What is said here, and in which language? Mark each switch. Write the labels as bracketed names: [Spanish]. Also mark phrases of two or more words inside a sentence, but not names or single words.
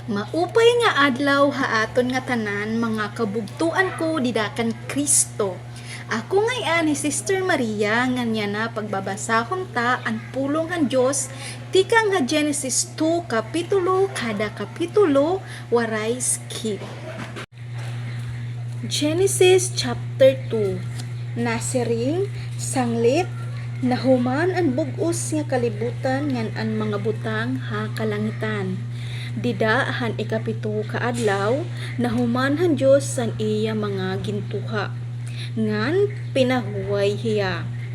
[Waray] Maupay nga adlaw haaton nga tanan mga kabugtuan ko didakan Kristo. Ako ngayon ni Sister Maria nga niya na pagbabasahon ta ang pulong ng Diyos tika nga Genesis 2 kapitulo kada kapitulo waray skip. [English] Genesis chapter 2. [Waray] Nasiring sanglit nahuman ang bugos nga kalibutan ngan ang mga butang ha kalangitan. Dida han ikapito kaadlaw nahumanhan Diyos san iya mga gintuha ngan pinahuway hiya.